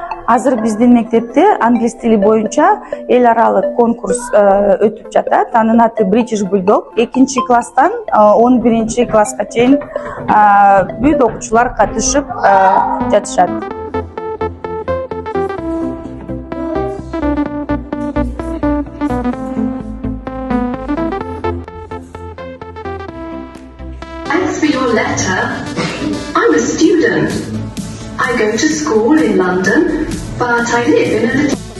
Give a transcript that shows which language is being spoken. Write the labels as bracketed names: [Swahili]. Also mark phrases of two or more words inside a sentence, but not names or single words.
[Kyrgyz] Азыр биздин мектепте англис тили боюнча эл аралык конкурс өтүп жатат. Анын аты British Bulldog. 2-класстан 11-класска чейин бүт окуучулар катышып жатышат. [English] Thanks for your letter. I'm a student. I go to school in London, but I live in a little...